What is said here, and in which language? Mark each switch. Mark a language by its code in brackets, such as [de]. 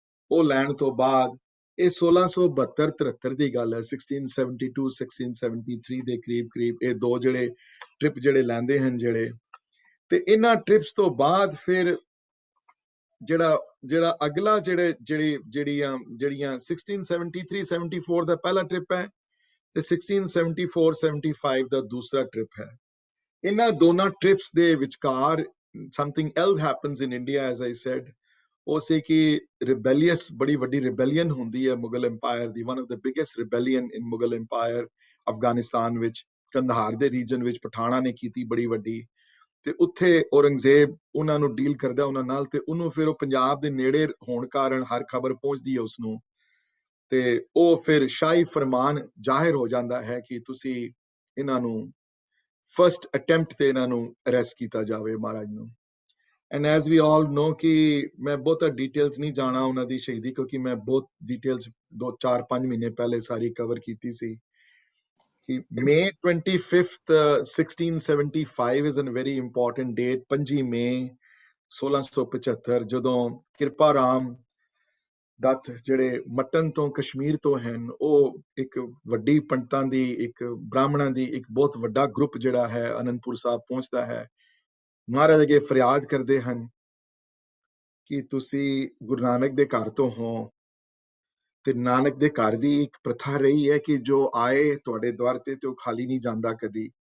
[pa] ਉਹ ਲੈਣ ਤੋਂ ਬਾਅਦ ਇਹ 1672-73 ਦੀ ਗੱਲ ਹੈ, 1672 1673 ਦੇ ਕਰੀਬ ਇਹ ਦੋ ਜਿਹੜੇ ਟ੍ਰਿਪ ਜਿਹੜੇ ਲੈਂਦੇ ਹਨ ਜਿਹੜੇ। ਤੇ ਇਹਨਾਂ ਟ੍ਰਿਪਸ ਤੋਂ ਬਾਅਦ ਫਿਰ ਜਿਹੜਾ ਅਗਲਾ ਜਿਹੜੀਆਂ 1673-74 ਦਾ ਪਹਿਲਾ ਟ੍ਰਿਪ ਹੈ ਤੇ 1674-75 ਦਾ ਦੂਸਰਾ ਟ੍ਰਿਪ ਹੈ। ਇਹਨਾਂ ਦੋਨਾਂ ਟ੍ਰਿਪਸ ਦੇ ਵਿਚਕਾਰ [en] something else happens in India, as I said. [pa] ਉਹ ਸੀ ਕਿ ਰਿਬੈਲੀਅਸ ਬੜੀ ਵੱਡੀ ਰਿਬੈਲੀਅਨ ਹੁੰਦੀ ਹੈ Mughal empire ਦੀ, [en] one of the biggest rebellion in [pa] Mughal empire Afghanistan ਵਿੱਚ, ਕੰਦਹਾਰ ਦੇ ਰੀਜਨ ਵਿੱਚ ਪਠਾਣਾ ਨੇ ਕੀਤੀ ਬੜੀ ਵੱਡੀ। ਤੇ ਉੱਥੇ ਔਰੰਗਜ਼ੇਬ ਉਹਨਾਂ ਨੂੰ ਡੀਲ ਕਰਦਾ ਉਹਨਾਂ ਨਾਲ ਤੇ ਉਹਨੂੰ ਫਿਰ ਉਹ ਪੰਜਾਬ ਦੇ ਨੇੜੇ ਹੋਣ ਕਾਰਨ ਹਰ ਖਬਰ ਪਹੁੰਚਦੀ ਹੈ ਉਸਨੂੰ ਤੇ ਉਹ ਫਿਰ ਸ਼ਾਹੀ ਫਰਮਾਨ ਜ਼ਾਹਿਰ ਹੋ ਜਾਂਦਾ ਹੈ ਕਿ ਤੁਸੀਂ ਇਹਨਾਂ ਨੂੰ ਫਰਸਟ ਅਟੈਂਪਟ ਤੇ ਇਹਨਾਂ ਨੂੰ ਅਰੈਸਟ ਕੀਤਾ ਜਾਵੇ ਮਹਾਰਾਜ ਨੂੰ। [en] and as we all know [pa] ਕਿ ਮੈਂ ਬਹੁਤਾ ਡਿਟੇਲਸ ਨਹੀਂ ਜਾਣਾ ਉਹਨਾਂ ਦੀ ਸ਼ਹੀਦੀ ਕਿਉਂਕਿ ਮੈਂ ਬਹੁਤ ਡਿਟੇਲਸ 2-4-5 ਮਹੀਨੇ ਪਹਿਲੇ ਸਾਰੀ ਕਵਰ ਕੀਤੀ ਸੀ। [en] May 25th, 1675 is a very important date. [pa] 5 ਮਈ 1675 ਜਦੋਂ ਕਿਰਪਾ ਰਾਮ ਦੱਤ ਜਿਹੜੇ ਮਟਨ ਤੋਂ ਕਸ਼ਮੀਰ ਤੋਂ ਹਨ, ਉਹ ਇੱਕ ਵੱਡੀ ਪੰਡਤਾਂ ਦੀ ਇੱਕ ਬ੍ਰਾਹਮਣਾਂ ਦੀ ਇੱਕ ਬਹੁਤ ਵੱਡਾ ਗਰੁੱਪ ਜਿਹੜਾ ਹੈ ਅਨੰਦਪੁਰ ਸਾਹਿਬ ਪਹੁੰਚਦਾ ਹੈ। ਮਹਾਰਾਜ ਅੱਗੇ ਫਰਿਆਦ ਕਰਦੇ ਹਨ ਕਿ ਤੁਸੀਂ ਗੁਰੂ ਨਾਨਕ ਦੇ ਘਰ ਤੋਂ ਹੋ ਤੇ ਨਾਨਕ ਦੇ ਘਰ ਦੀ ਇੱਕ ਪ੍ਰਥਾ ਰਹੀ ਹੈ ਕਿ ਜੋ ਆਏ ਤੁਹਾਡੇ ਦਵਾਰ ਤੇ ਉਹ ਖਾਲੀ ਨਹੀਂ ਜਾਂਦਾ ਕਦੀ।